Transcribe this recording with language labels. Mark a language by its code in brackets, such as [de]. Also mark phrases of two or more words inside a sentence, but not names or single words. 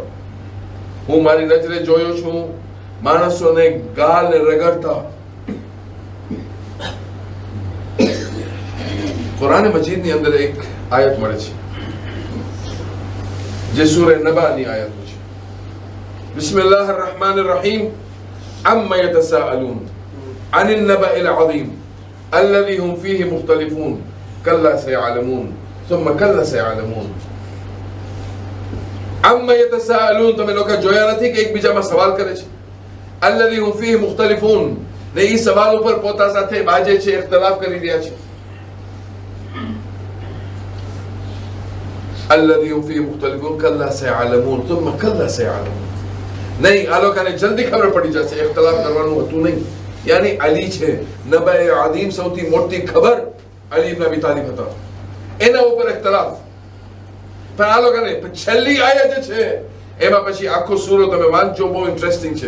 [gu] હું મારી નજરે જોયો છું માણસોને ગાલને રગડતા. કુરાન મજીદની અંદર એક આયત મળે છે જે સૂરે નબાની આયતો છે. [ar] بسم الله الرحمن الرحيم. عم يتساءلون عن النبإ العظيم الذي هم فيه مختلفون كلا سيعلمون ثم كلا سيعلمون. عم يتساءلون, [gu] તમે લોકો જોયા નથી કે એકબીજામાં સવાલ કરે છે? [ar] الذي هم فيه مختلفون, [gu] ને એ સવાલ ઉપર પોતા સાથે બાજે છે, ઇખ્તિલાફ કરી રહ્યા છે. [ar] الذي هم فيه مختلفون كلا سيعلمون ثم كلا سيعلمون. [gu] નહીં, આ લોકોને જલ્દી ખબર પડી જશે, ઇખ્તિલાફ કરવાનું હતું નહીં. યાની અલી છે, નબાએ આદિમ, સૌથી મોટી ખબર અલી ઇબ્ન અબી તાલિબ હતા, એના ઉપર ઇખ્તિલાફ. પણ આ લોકોને છેલ્લી આયત છે એમાં પછી આખો સૂરો તમે વાંચજો, બહુ ઇન્ટરેસ્ટિંગ છે.